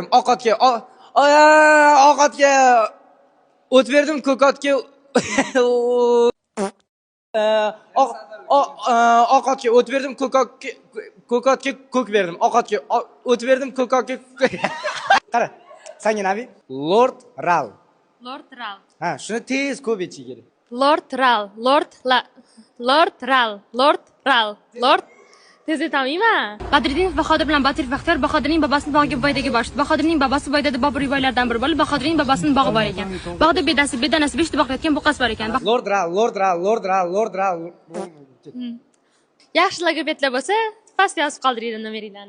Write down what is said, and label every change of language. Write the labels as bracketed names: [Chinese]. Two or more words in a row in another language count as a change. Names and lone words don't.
[Uzbek] Oq otga oq otga o't berdim, ko'k otga oq otga o't berdim, ko'k otga ko'k berdim. Oq otga o't berdim, ko'k otga qara. Senga nabi? Lord Ral. Lord Ral. Ha, shuni tez ko'p aytish kerak. Lord Ral. Lord Ral. Lord tez aytamayman. Badriddinov Bahodir bilan Batirov Baxtiyor Bahodirning babasini bog'iga boydagi borishdi. Bahodirning babasi boydada Bobur boylardan biri bo'lib, Bahodirning babasining bog'i bor ekan. Bog'da bedanasi 5 ta boqayotgan buqas bor ekan. Lord Ral. Yaxshi logopedlar bo'lsa, pastga yozib qoldiringlar nomeringlarni.